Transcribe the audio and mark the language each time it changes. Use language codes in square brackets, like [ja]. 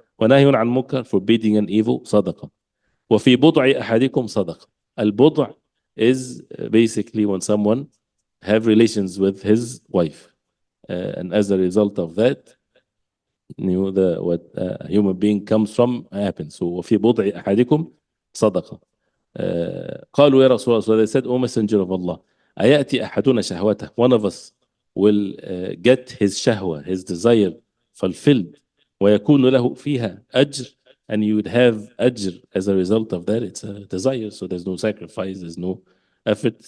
[ar] ونهي عن منكر, [en] forbidding an evil, [ar] صدقة. وفي بضع أحدكم صدقة. البضع [en] is basically when someone have relations with his wife. And as a result of that, what a human being comes from happens. [ar] So وفي بضع أحدكم صدقة. قالوا يا رسول الله, [en] so they said, O Messenger of Allah, [ar] أيأتي أحدنا شهوته, [en] one of us will get his shahwa, his desire fulfilled, [ar] ويكون له فيها أجر, [en] and you would have ajr as a result of that. It's a desire, so there's no sacrifice, there's no effort.